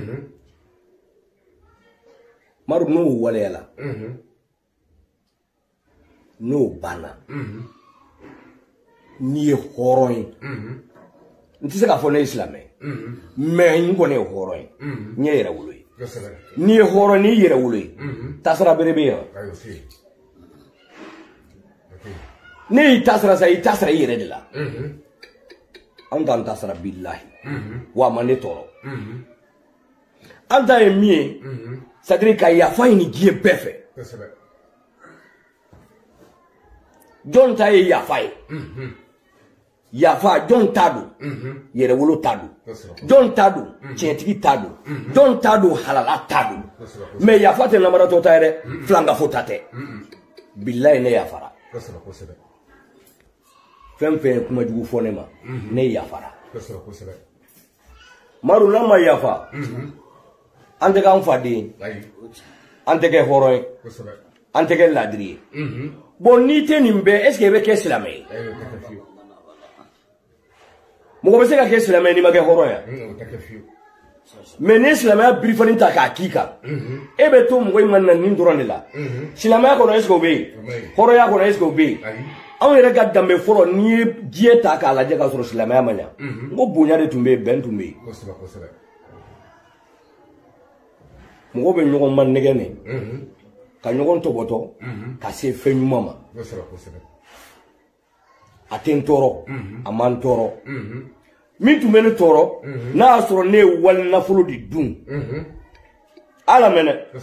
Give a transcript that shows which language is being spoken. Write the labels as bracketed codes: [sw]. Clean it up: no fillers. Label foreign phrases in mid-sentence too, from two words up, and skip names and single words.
[bm] Maru n'o waleyala n'o banna n'i ye hɔrɔn ye n tɛ se k'a fɔ ne ye silamɛ mais n kɔni ye hɔrɔn ye n ye yɛrɛ wolo ye n'i ye hɔrɔn n'i yɛrɛ wolo ye tasira bere bɛ yan ne y'i tasira sa i tasira i yɛrɛ de la an t'an tasira billahi wa a ma ne tɔɔrɔ an ta ye min ye c'est-à-dire ka yafa ɲini diɲɛ bɛɛ fɛ jɔn ta ye yafa ye yafa jɔn ta don yɛrɛwolo ta don jɔn ta don tiɲɛtigi ta don jɔn ta don halala ta don mais yafa tɛ namaratɔ ta ye dɛ filankafo ta tɛ billahi ne yafara fɛn fɛn ye kuma jugu fɔ ne ma ne yafara Maru n'a ma yafa an tɛ k'an faden an tɛ kɛ hɔrɔn ye an tɛ kɛ ladiri ye bon n'i tɛ nin bɛɛ [fr] est-ce que [bm] i bɛ kɛ silamɛ ye mɔgɔ bɛ se ka kɛ silamɛ n'i ma kɛ hɔrɔn ye mais ne silamaya birifani ta k'a k'i kan e bɛ to mɔgɔ in ma na nin dɔrɔn de la silamaya kɔnɔ [fr] est-ce que [bm] o bɛ yen hɔrɔnya kɔnɔ [fr] est-ce que [bm] o bɛ yen anw yɛrɛ ka danbe fɔlɔ n'i ye diɲɛ ta k'a lajɛ k'a sɔrɔ silamaya ma ɲa n ko bonya de tun bɛ yen bɛn tun bɛ yen mɔgɔw bɛ ɲɔgɔn ma nɛgɛ ne ka ɲɔgɔn tɔbɔtɔ ka se fɛn ɲuman ma a tɛ n tɔɔrɔ a ma n tɔɔrɔ min tun bɛ ne tɔɔrɔ n'a y'a sɔrɔ ne ye wali nafolo de dun ala mɛnɛ